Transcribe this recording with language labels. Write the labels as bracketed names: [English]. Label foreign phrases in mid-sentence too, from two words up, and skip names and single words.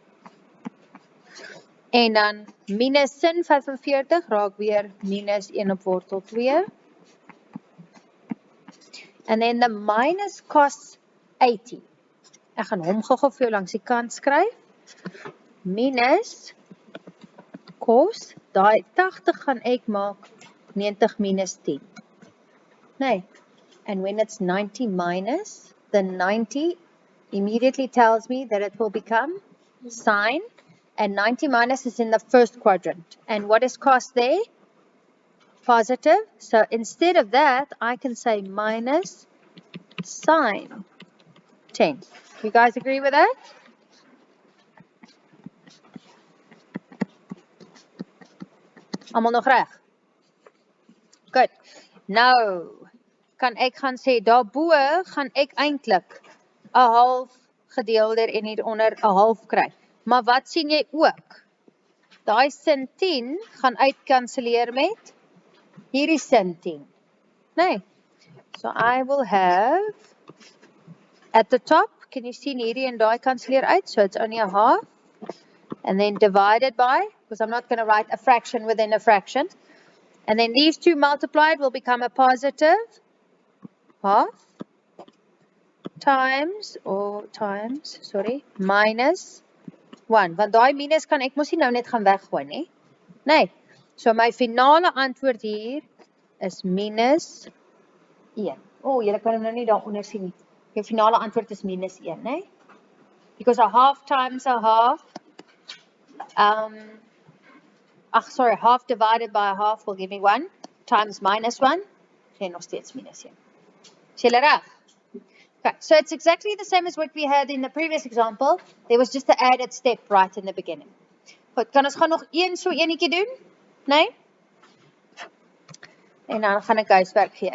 [Afrikaans] En dan minus sin 45 raak weer minus 1 op wortel 2. [English] And then the minus cos 80. [Afrikaans] Ek gaan hom gou vir jou langs die kant skryf. Minus cos, daai 80 gaan ek maak 90 minus 10. Nee. [English] And when it's 90 minus, the 90 immediately tells me that it will become sine, and 90 minus is in the first quadrant. And what is cos there? Positive. So instead of that, I can say minus sine 10. You guys agree with that? [Afrikaans] Almal nog reg? [English] Good. [Afrikaans] Nou, kan ek gaan sê, daarbo gaan ek eintlik 'n half gedeel en hieronder 'n half kry. Maar wat sien jy ook? Daai sin 10 gaan uitkanselleer met hierdie sin 10. Nee. [English] So I will have at the top, can you see [Afrikaans] hierdie en daai kanselleer uit? [English] So it's only a half. And then divided by, because I'm not going to write a fraction within a fraction. And then these two multiplied will become a positive half times, minus 1. [Afrikaans] Want daai minus kan ek mos nie nou net gaan weggooi nie. Nee. So my finale antwoord hier is minus 1. Julle kan hom nou nie daaronder sien nie. Jou finale antwoord is minus 1, nee? [English] Because a half times a half, half divided by a half will give me 1 times minus 1, [Afrikaans] gee nog steeds [English] minus 1. [Afrikaans] Is julle reg? [English] Okay, so it's exactly the same as what we had in the previous example. There was just the added step right in the beginning. [Afrikaans] Goed, kan ons gaan nog so enetjie doen? Nee? En dan gaan ek huiswerk gee.